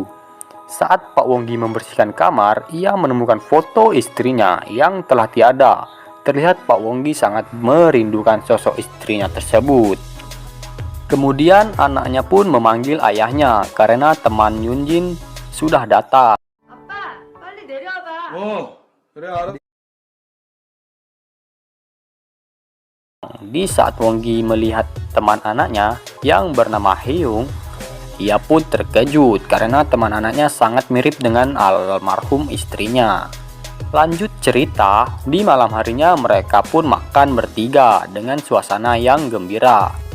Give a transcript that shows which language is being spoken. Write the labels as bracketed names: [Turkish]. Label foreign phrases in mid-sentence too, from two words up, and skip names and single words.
[Indonesian] Saat Pak Wonggi membersihkan kamar, ia menemukan foto istrinya yang telah tiada. Terlihat Pak Wonggi sangat merindukan sosok istrinya tersebut. Kemudian anaknya pun memanggil ayahnya karena teman Yunjin sudah datang. [Korean] 아빠, 빨리 내려와봐. 그래 알아. [Indonesian] Di saat Wonggi melihat teman anaknya yang bernama Hyung, ia pun terkejut karena teman anaknya sangat mirip dengan almarhum istrinya. Lanjut cerita, di malam harinya mereka pun makan bertiga dengan suasana yang gembira.